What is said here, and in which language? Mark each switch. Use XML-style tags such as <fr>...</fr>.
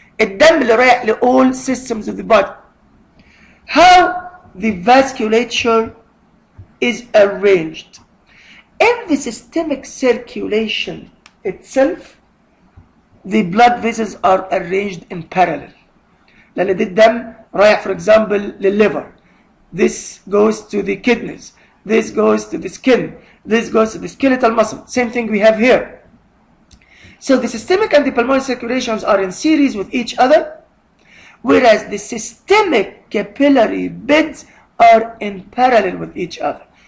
<ar>الدم اللي رايح ل</ar> <en>all systems of the body. How the vasculature is arranged. In the systemic circulation itself, the blood vessels are arranged in parallel.</en> <ar>لأن ده الدم رايح</ar> <en>for example</en> <ar>للliver.</ar> <en>This goes to the kidneys. This goes to the skin. This goes to the skeletal muscle. Same thing we have here. So the systemic and the pulmonary circulations are in series with each other, whereas the systemic capillary beds are in parallel with each other.</en>